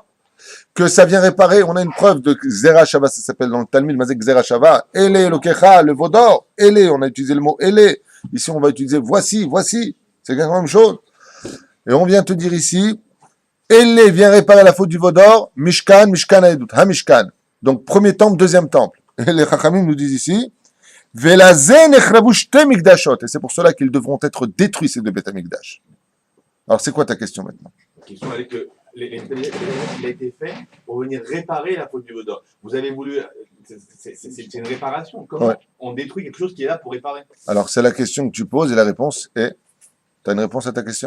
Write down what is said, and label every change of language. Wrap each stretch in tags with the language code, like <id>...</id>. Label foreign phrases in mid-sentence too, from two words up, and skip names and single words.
<fr>Que ça vient réparer, on a une preuve de Zera Shava, ça s'appelle dans le Talmud, Mazek Zera Shava, Elé, Lokecha, le Vaudor, Elé, on a utilisé le mot Elé. Ici on va utiliser voici, c'est la même chose. Et on vient te dire ici, Elé vient réparer la faute du Vaudor, Mishkan,</fr> <he>משכן העדות,</he> <fr>Mishkan. Donc premier temple, deuxième temple. Et les Chachamim nous disent ici,</fr> <he>ולכן נחרבו שתי מקדשות.</he> <fr>Et c'est pour cela qu'ils devront être détruits, ces deux</fr> <he>בית המקדש.</he> <fr>Alors, c'est quoi ta question maintenant? La question elle est que il a été fait pour venir réparer la faute du Vaudor. Vous avez voulu. C'est une réparation. Comment on détruit quelque chose qui est là pour réparer? Alors, c'est la question que tu poses et la réponse est. Tu as une réponse à ta question?</fr>